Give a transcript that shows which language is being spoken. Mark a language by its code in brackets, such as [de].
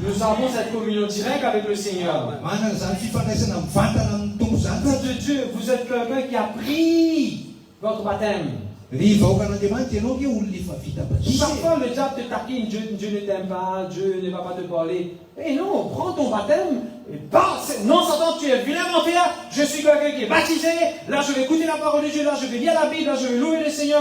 [fr] Nous avons cette communion directe avec le Seigneur. [mg] Manana zany fifandraisana mivantana amin'ny tompo zany. [fr] Peuple de Dieu, vous êtes quelqu'un qui a pris votre baptême. [mg] Ry vahoakan'Andriamanitra ianao ke olona efa vita batisa. [fr] Parfois le diable te taquine, Dieu ne t'aime pas, Dieu ne va pas te parler. Et non, prends ton baptême et passe. Non, Satan, tu es vilain menteur. Je suis quelqu'un qui est baptisé. Là, je vais écouter la parole de Dieu. Là, je vais lire la Bible. Là, je vais louer le Seigneur.